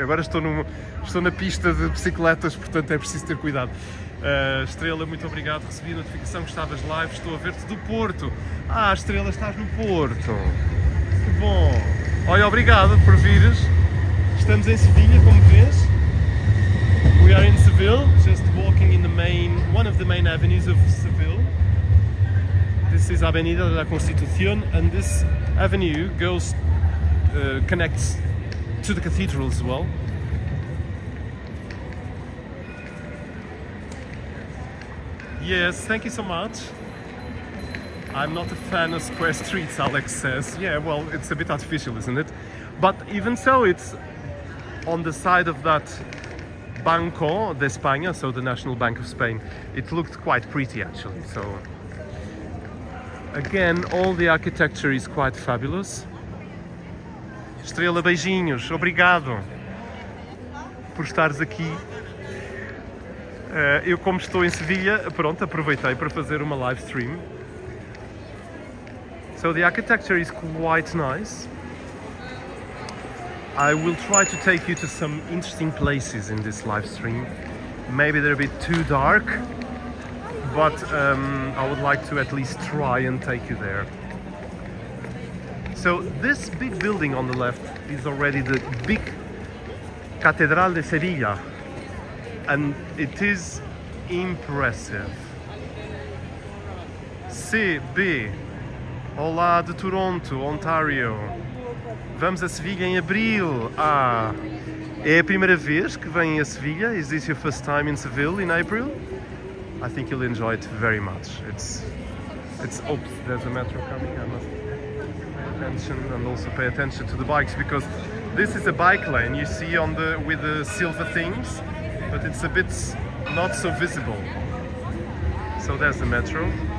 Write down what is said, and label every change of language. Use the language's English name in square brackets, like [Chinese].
[Portuguese] Agora estou na pista de bicicletas, portanto é preciso ter cuidado. Estrela, muito obrigado. Recebi a notificação que estavas live. Estou a ver-te do Porto. Ah, Estrela, estás no Porto. Que bom. Olha, obrigado por vires. Estamos em Sevilha, como vês. [English] We are in Seville, just walking in one of the main avenues of Seville. This is Avenida de la Constitución, and this avenue connects to the cathedral as well. Yes, thank you so much. I'm not a fan of square streets, Alex says. Yeah, well, it's a bit artificial, isn't it? But even so, it's on the side of that Banco de España, so the National Bank of Spain. It looked quite pretty, actually. So again, all the architecture is quite fabulous. [Portuguese] Estrela, beijinhos. Obrigado por estares aqui. Eu, como estou em Sevilha, pronto, aproveitei para fazer uma live stream. [English] So the architecture is quite nice. I will try to take you to some interesting places in this live stream. Maybe they're a bit too dark, but I would like to at least try and take you there. So this big building on the left is already the big Catedral de Sevilla, and it is impressive. [Portuguese] CB, olá de Toronto, Ontario. Vamos a Sevilha em abril. Ah, é a primeira vez que vem a Sevilha? [English] Is this your first time in Seville in April? I think you'll enjoy it very much. It's oops, there's a metro coming. I must pay attention and also pay attention to the bikes, because this is a bike lane you see with the silver things, but it's a bit not so visible. So there's the metro.